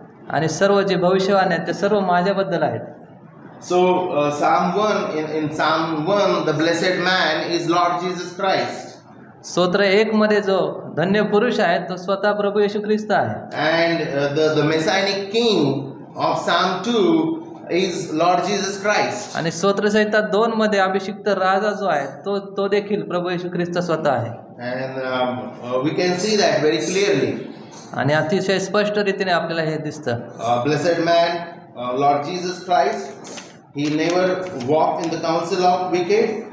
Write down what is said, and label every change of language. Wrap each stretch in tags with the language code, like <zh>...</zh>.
<mr>आणि सर्व जे भविष्यवाणी आहेत ते सर्व माझ्याबद्दल आहेत.</mr> <en>So Psalm 1 in Psalm 1 the blessed man is Lord Jesus Christ.</en> <mr>स्तोत्र 1 मध्ये जो धन्य पुरुष आहे तो स्वतः प्रभू येशू ख्रिस्त आहे.</mr> <en>And the messianic king of Psalm 2 is Lord Jesus Christ.</en> <mr>आणि स्तोत्र संहिता 2 मध्ये अभिषिक्त राजा जो आहे तो देखील प्रभू येशू ख्रिस्त स्वतः आहे.</mr> <en>And we can see that very clearly.</en> <mr>आणि अतिशय स्पष्ट रीतीने आपल्याला हे दिसतं.</mr> <en>Blessed man Lord Jesus Christ, he never walked in the counsel of wicked.</en>